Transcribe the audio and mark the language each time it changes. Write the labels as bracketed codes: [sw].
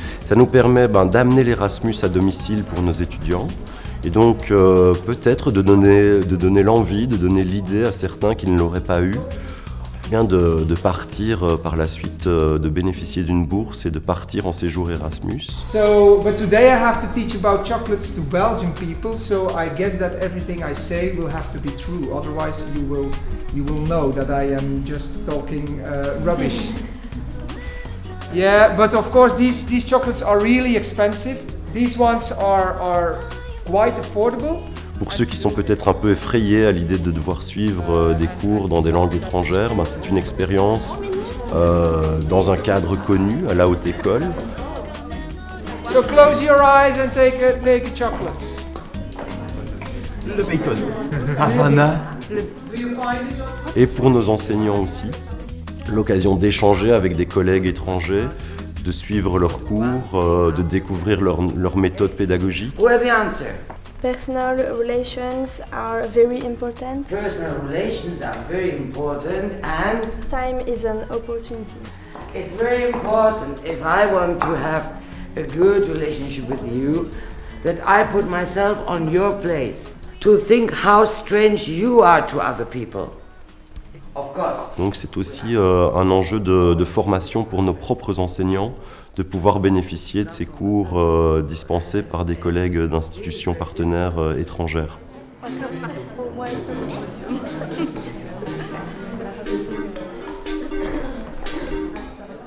[fr] Ça nous permet d'amener l'Erasmus à domicile pour nos étudiants et donc peut-être de donner l'envie, de donner l'idée à certains qui ne l'auraient pas eu, bien de partir par la suite, de bénéficier d'une bourse et de partir en séjour Erasmus. [en] But today I have to teach about chocolates to Belgian people, so I guess that everything I say will have to be true. Otherwise, you will know that I am just talking rubbish. Yeah, but of course these chocolates are really expensive. These ones are quite affordable. [fr] Pour ceux qui sont peut-être un peu effrayés à l'idée de devoir suivre des cours dans des langues étrangères, c'est une expérience dans un cadre connu, à la Haute École. [en] So close your eyes and take a chocolate. [fr] Le bacon. Havana. Et pour nos enseignants aussi, l'occasion d'échanger avec des collègues étrangers, de suivre leurs cours, de découvrir leur méthode pédagogique. [en] Where the answer? Personal relations are very important. Personal relations are very important and Time is an opportunity. it's very important if I want to have a good relationship with you that I put myself on your place to think how strange you are to other people. Of course. [fr] Donc c'est aussi un enjeu de formation pour nos propres enseignants, de pouvoir bénéficier de ces cours dispensés par des collègues d'institutions partenaires étrangères. [en] Ouais, it's okay.